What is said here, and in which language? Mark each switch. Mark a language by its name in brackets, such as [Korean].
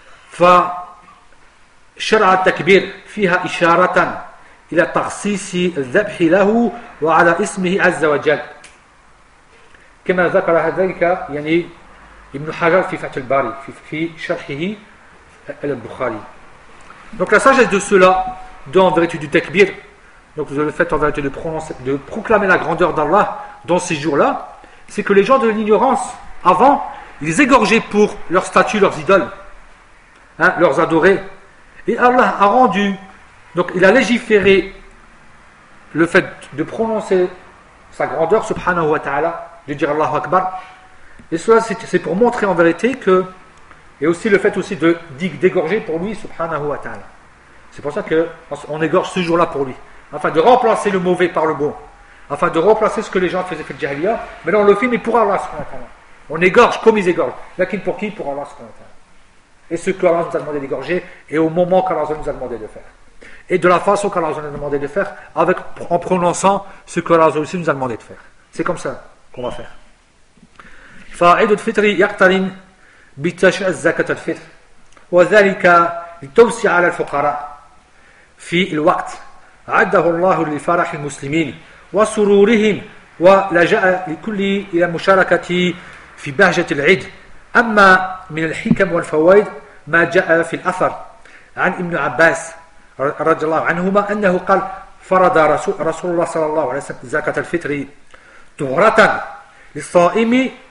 [Arabic] Fa شرع التكبير فيها إشارة إلى تخصيص الذبح له وعلى اسمه عز وجل كما ذكر ذلك يعني ابن حجر في فتح الباري في شرحه البخاري. [French] Donc la sagesse de cela, dans en vérité du takbir, donc le fait en vérité de proclamer la grandeur d'Allah dans ces jours-là, c'est que les gens de l'ignorance avant, ils égorgeaient pour leurs statues, leurs idoles, hein, leurs adorés. Et Allah a rendu, donc il a légiféré le fait de prononcer sa grandeur, subhanahu wa ta'ala, de dire Allahu Akbar. Et cela, c'est pour montrer en vérité que, et aussi le fait aussi d'égorger pour lui, subhanahu wa ta'ala. C'est pour ça qu'on égorge ce jour-là pour lui. Afin de remplacer le mauvais par le bon. Afin de remplacer ce que les gens faisaient fait le djihadia. Mais dans le film, il pour Allah. On égorge comme ils égorgent. Lakin pour qui? Pour Allah. Et ce que Allah nous a demandé d'égorger, et au moment qu'Allah nous a demandé de faire. Et de la façon qu'Allah nous a demandé de faire, avec, en prononçant ce que Allah aussi nous a demandé de faire. C'est comme ça qu'on va faire. [Arabic] فعيد الفطر يقترن بتشريع زكاة الفطر وذلك لتوسيع على الفقراء في الوقت عده الله لفرح المسلمين وسرورهم ولجأ لكل إلى مشاركة في بهجة العيد أما من الحكم والفوائد ما جاء في الأثر عن ابن عباس رضي الله عنهما أنه قال فرض رسول الله صلى الله عليه وسلم زكاة الفطر طهرة للصائم